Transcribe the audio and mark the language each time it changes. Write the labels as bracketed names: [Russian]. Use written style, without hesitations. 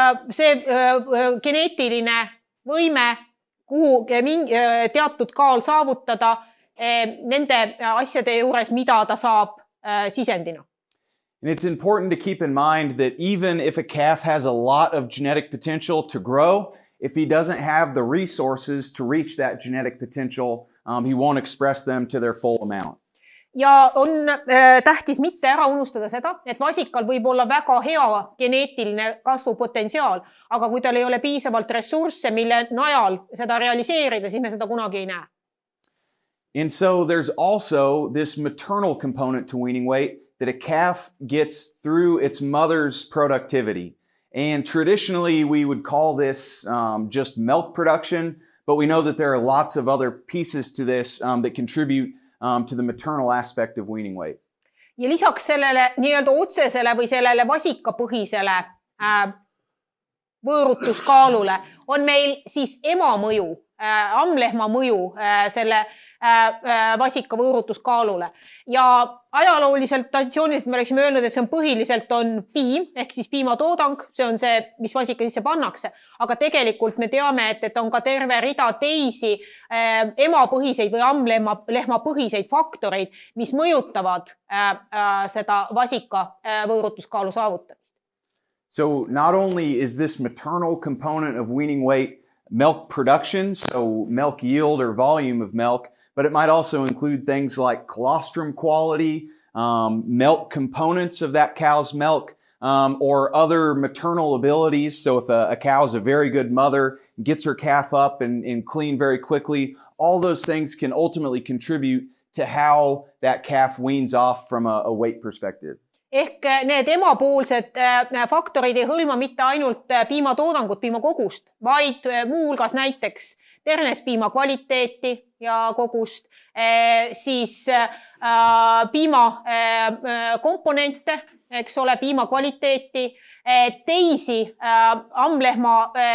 [Estonian] See geneetiline võime, kuhu teatud kaal saavutada nende asjade juures, mida ta saab sisendina. [English] And it's important to keep in mind that even if a calf has a lot of genetic potential to grow, if he doesn't have the resources to reach that genetic potential, he won't express them to their full amount. [Estonian] Ja on tähtis mitte ära unustada seda, et vasikal võib olla väga hea geneetiline kasvupotentsiaal, aga kui tal ei ole piisavalt ressursse, mille najal seda realiseerida, siis me seda kunagi ei näe. [English] And so there's also this maternal component to weaning weight that a calf gets through its mother's productivity. And traditionally we would call this just milk production, but we know that there are lots of other pieces to this that contribute to the maternal aspect of weaning weight. [Estonian] Ja lisaks sellele nii-öelda otsesele või sellele vasikapõhisele võõrutuskaalule on meil siis ema mõju, ammlehma mõju selle vasika võõrutuskaalule. Ja ajalooliselt, traditsiooniliselt me oleksime öelnud, et see on põhiliselt on piim, ehk siis piimatoodang, see on see, mis vasika sisse pannakse. Aga tegelikult me teame, et on ka terve rida teisi emapõhiseid või ammlehma põhiseid faktoreid, mis mõjutavad seda vasika võõrutuskaalu saavutamist. [English] So not only is this maternal component of weaning weight milk production, so milk yield or volume of milk, but it might also include things like colostrum quality, milk components of that cow's milk, or other maternal abilities. So if a cow is a very good mother, gets her calf up and clean very quickly, all those things can ultimately contribute to how that calf weans off from a weight perspective. [Estonian] Ehk need emapoolsed faktorid ei hõlma mitte ainult piimatoodangut, piimakogust, vaid muu hulgas näiteks ternespiima kvaliteeti ja kogust, siis piima komponente, eks ole, piima kvaliteeti, teisi ammlehma